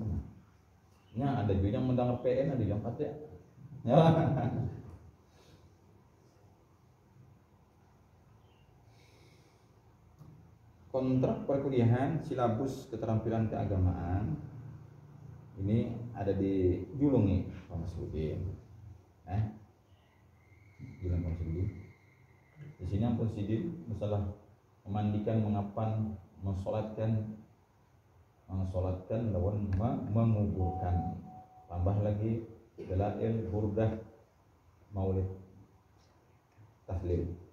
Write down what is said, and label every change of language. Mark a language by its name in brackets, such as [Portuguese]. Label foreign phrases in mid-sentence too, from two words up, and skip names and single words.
[Indonesian] Ya, ada juga yang mendengar PN, ada yang kata ya. Kontrak perkuliahan, silabus keterampilan keagamaan ini ada di Julung nih, Pak Masudin. Julung Pak Masudin. Di sini Pak Masudin masalah memandikan, mengapan, mensolatkan lawan menguburkan. Tambah lagi dalail, burdah, maulid, tahlil.